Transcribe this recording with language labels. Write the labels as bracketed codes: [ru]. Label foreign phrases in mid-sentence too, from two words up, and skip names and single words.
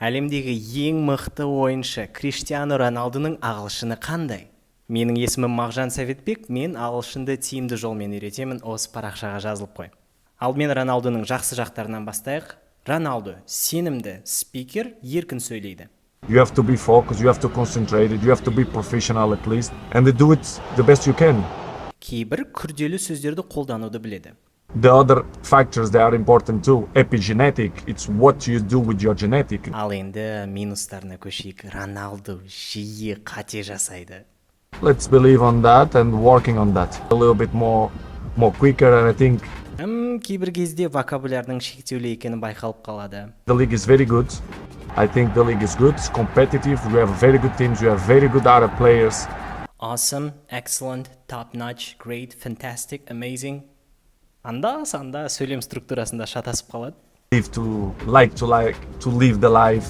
[kk] Әлемдегі ең мықты ойыншы Криштиану Роналдоның ағылшыны қандай? Менің есімім Мағжан Сәветбек, мен ағылшынды тиімді жолмен үйретемін, осы парақшаға жазылып қой. Алдымен Роналдоның жақсы жақтарынан бастайық. Роналдо сенімді спикер, еркін сөйлейді. [en] You have to be focused, you have to concentrate, you have to be professional at least, and do it the best you can. [kk] Кейбір күрделі сөздерді қолдануды біледі. [en] The other factors that are important too, epigenetic, it's what you do with your genetic. [kk] Ал енді минустарына көшейік. Роналдо жиі қате жасайды. [en] Let's believe on that and working on that. A little bit more quicker, and I think [kk] Кейбір кезде вокабулярның шектеулі екені байқалып қалады. [en] the league is very good. I think the league is good, it's competitive, we have very good teams, we have very good other players. Awesome, excellent, top notch, great, fantastic, amazing. [kk] Анда-санда сөйлем структурасында шатасып қалады. [en] To live the life